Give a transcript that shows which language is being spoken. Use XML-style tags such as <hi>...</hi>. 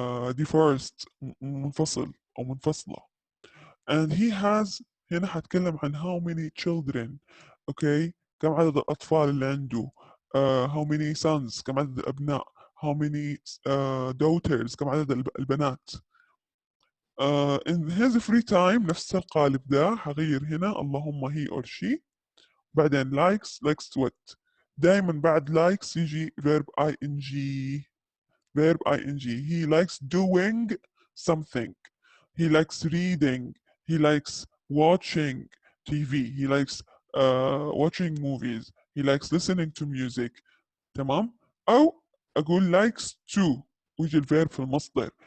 <ar>divorced، منفصل أو منفصلة.</ar> <en>and he has،</en> <ar>هنا حتكلم عن</ar> <en>how many children.</en> <ar>اوكي، كم عدد الأطفال اللي عنده.</ar> <en>how many sons،</en> <ar>كم عدد الأبناء.</ar> <en>how many daughters،</en> <ar>كم عدد البنات.</ar> <en>in his free time،</en> <ar>نفس القالب ده حغير هنا اللهم</ar> <en>he or she. بعدين likes what؟</en> <ar>دايما بعد</ar> <en>likes يجي verb ing. verb ing. he likes doing something. he likes reading. he likes watching TV. he likes watching movies. he likes listening to music.</en> <ar>تمام. أو أقول</ar> <en>likes to،</en> <ar>ويجي الفيرب في المصدر.</ar>